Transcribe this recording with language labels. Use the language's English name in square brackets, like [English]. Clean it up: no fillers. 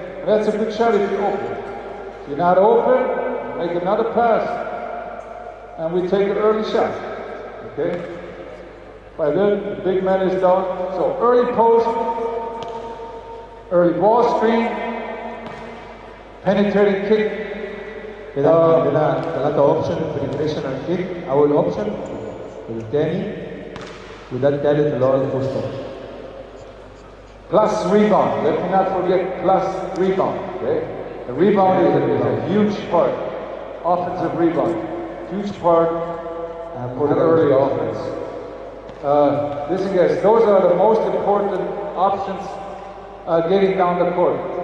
[English] And that's a good shot if you're open. If you're not open, make another pass, and we take an early shot, okay? By then, the big man is down. So early post, early ball screen, penetrating kick. [Arabic] كده عندنا 3 اوبشن، [English] penetration and kick [Arabic] اول اوبشن، والثاني وده الثالث اللي هو البوست. [English] Plus rebound. Let me not forget plus rebound. Okay, the rebound is a huge part. Offensive rebound, huge part for the early offense. Listen, guys, those are the most important options getting down the court.